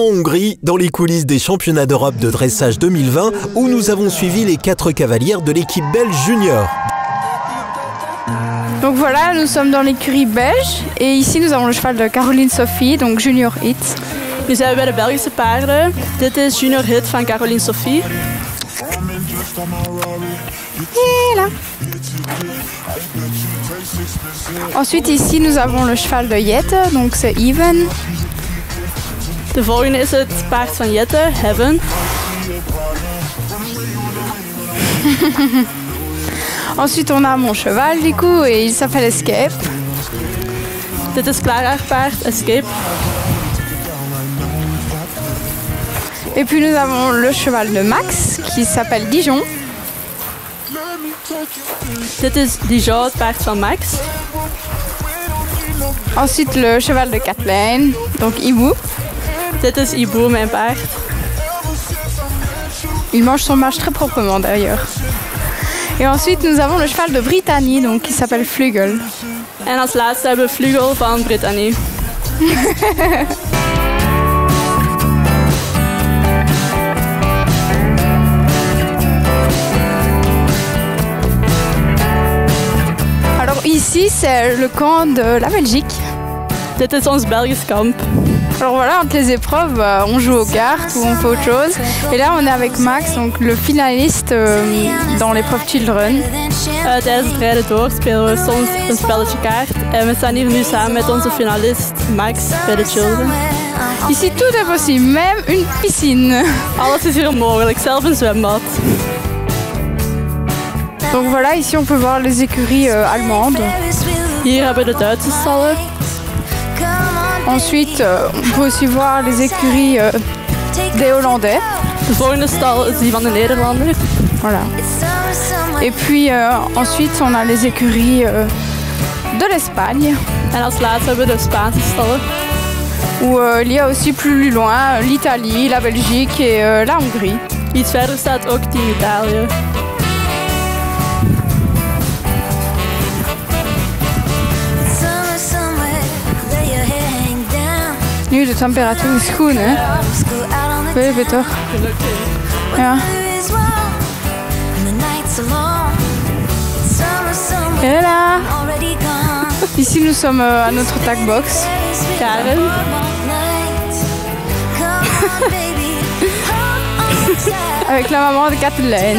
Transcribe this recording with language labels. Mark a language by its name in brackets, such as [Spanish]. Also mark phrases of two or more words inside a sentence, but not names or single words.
[French] Hongrie dans les coulisses des championnats d'Europe de dressage 2020 où nous avons suivi les 4 cavalières de l'équipe belge junior. Donc voilà, nous sommes dans l'écurie belge et ici nous avons le cheval de Caroline Sophie, donc Junior Hit. [Dutch] Nu zijn we bij de Belgische paarden. Dit is Junior Hit van Caroline Sophie. [French] Et là. Ensuite ici nous avons le cheval de Jette, donc c'est Even. [Dutch] De volgende is het paard van Jette, Heaven. [French] Ensuite on a mon cheval du coup et il s'appelle Escape. [Dutch] Dit is Clara haar paard, Escape. [French] Et puis nous avons le cheval de Max qui s'appelle Dijon. [Dutch] Dit is Dijon, het paard van Max. [French] Ensuite le cheval de Kathleen, donc Ibu. [Dutch] Dit is Ibu, mijn paard. [French] Il mange son mâche très proprement d'ailleurs. Et ensuite nous avons le cheval de Brittany, donc qui s'appelle Flugel. [Dutch] En als laatste hebben we Vlugel van Brittany. [French] Alors ici c'est le camp de la Belgique. [Dutch] Dit is ons Belgisch kamp. [French] Alors voilà, entre les épreuves, on joue aux cartes ou on fait autre chose. Et là, on est avec Max, donc le finaliste dans l'épreuve Children. [Dutch] Tijdens het rijden door spelen we soms een spelletje kaart. En we staan hier nu samen met onze finalist Max bij de Children. [French] Ici, tout est possible, même une piscine. [Dutch] Alles is hier mogelijk, zelfs een zwembad. [French] Donc voilà, ici on peut voir les écuries allemandes. [Dutch] Hier hebben we de Duitse stallen. [French] Ensuite, on peut aussi voir les écuries des Hollandais. [Dutch] De volgende stal is die van de Nederlander. [French] Voilà. Et puis ensuite, on a les écuries de l'Espagne. [Dutch] En als laatste hebben we de Spaanse stallen. [French] Où il y a aussi plus loin l'Italie, la Belgique et la Hongrie. [Dutch] Iets verder staat ook Team Italië. Nu, de temperatuur is goed, hè? Veel beter. Ja. [French] Et là. Ici, nous sommes à notre tagbox. Karen. Avec la maman de Kathleen.